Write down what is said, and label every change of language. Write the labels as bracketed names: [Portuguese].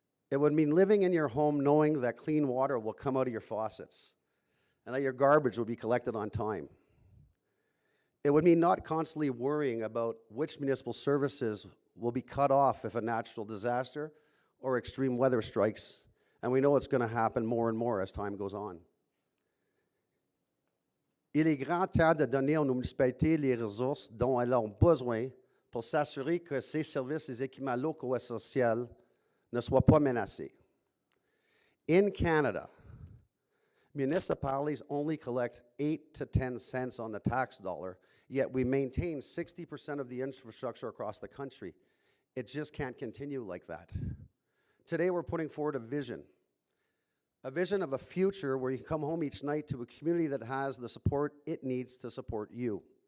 [English] It would mean living in your home knowing that clean water will come out of your faucets and that your garbage will be collected on time. It would mean not constantly worrying about which municipal services will be cut off if a natural disaster or extreme weather strikes, and we know it's going to happen more and more as time goes on. [French] Il est grand temps de donner aux municipalités les ressources dont elles ont besoin pour s'assurer que ces services et équipements locaux essentiels ne soient pas menacés. [English] In Canada, municipalities only collect 8 to 10 cents on the tax dollar, yet we maintain 60% of the infrastructure across the country. It just can't continue like that. Today we're putting forward a vision of a future where you can come home each night to a community that has the support it needs to support you.